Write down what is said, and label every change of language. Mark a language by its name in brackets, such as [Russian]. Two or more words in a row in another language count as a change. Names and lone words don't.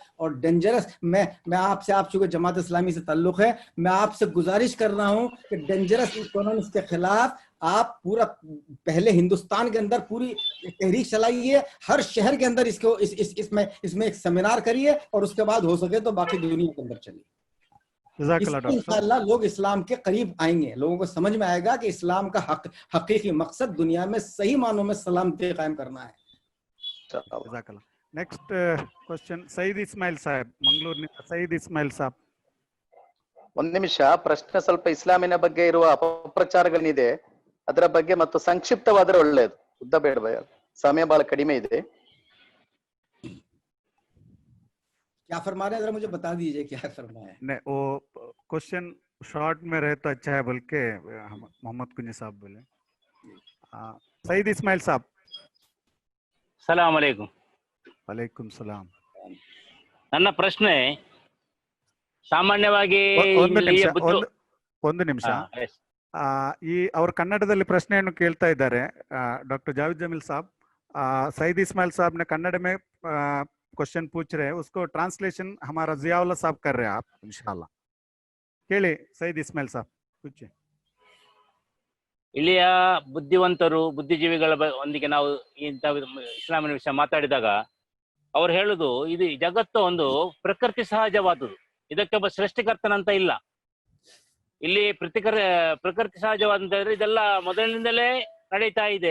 [Hindi] और डेंजरस, मैं आपसे, आप चूंकि जमात इस्लामी से ताल्लुक है, मैं आपसे गुजारिश कर रहा हूं कि [English] dangerous economics [Hindi] के खिलाफ आप पूरा पहले हिंदुस्तान के अंदर पूरी तहरीक चलाइए, हर शहर के अंदर इसको इसमें एक सेमिनार करिए, और उसके बाद हो सके तो बाकी दुनिया के अंदर चलिए। इंशाअल्लाह लोग इस्लाम के करीब आएंगे, लोगों को समझ में आएगा कि इस्लाम का हकीकी मकसद दुनिया में सही मानों में सलामती कायम करना है। [English] next question [Hindi] सईद इस्माइल साहब, [Kannada] ಮಂಗಳೂರಿನಿಂದ ಸईद ಇಸ್ಮಾಯಿಲ್ ಸಾಬ್. ಒಂದ್ ನಿಮಿಷ, ಪ್ರಶ್ನೆ ಸ್ವಲ್ಪ ಇಸ್ಲಾಮಿನ ಬಗ್ಗೆ ಇರುವ ಅಪಪ್ರಚಾರಗಳೇನಿದೆ ಅದರ ಬಗ್ಗೆ ಮತ್ತು ಸಂಕ್ಷಿಪ್ತವಾದರೆ ಒಳ್ಳೆಯದು, ಉದ್ದ ಬೇಡ ಭಯ, ಸಮಯ ಬಹಳ ಕಡಿಮೆ ಇದೆ. [Hindi] क्या फरमा रहे हैं, जरा मुझे बता दीजिए क्या फरमा है। नहीं, वो [English] question short [Hindi] में रहे तो अच्छा है, बल्कि मोहम्मद कुंजी साहब बोले। सईद इस्माइल साहब. [Arabic] سلام عليكم. وعليكم سلام. [Kannada] ನನ್ನ ಪ್ರಶ್ನೆ ಸಾಮಾನ್ಯವಾಗಿ ಒಂದು ನಿಮಿಷ, ಈ ಅವ್ರ ಕನ್ನಡದಲ್ಲಿ ಪ್ರಶ್ನೆಯನ್ನು ಕೇಳ್ತಾ ಇದ್ದಾರೆ डॉक्टर जावेद जमील साहब. [Hindi] सईद इस्माइल साहब ने कन्नड़ में क्वेश्चन पूछ रहे हैं, उसको ट्रांसलेशन हमारा जियाउल्ला साहब कर रहे हैं, आप इंशाल्लाह ಕೇಳಿ सईद इस्माइल साहब पूछिए. [Kannada] ಇಲ್ಲಿಯ ಬುದ್ಧಿವಂತರು, ಬುದ್ಧಿಜೀವಿಗಳ ಒಂದಿಗೆ ನಾವು ಇಂಥ ಇಸ್ಲಾಮಿನ ವಿಷಯ ಮಾತಾಡಿದಾಗ ಅವ್ರು ಹೇಳುದು, ಇದು ಜಗತ್ತು ಒಂದು ಪ್ರಕೃತಿ ಸಹಜವಾದುದು, ಇದಕ್ಕೆ ಒಬ್ಬ ಸೃಷ್ಟಿಕರ್ತನಂತ ಇಲ್ಲ. ಇಲ್ಲಿ ಪ್ರಕೃತಿ ಸಹಜವಾದಂತ ಇದೆಲ್ಲ ಮೊದಲಿನಿಂದಲೇ ನಡೀತಾ ಇದೆ.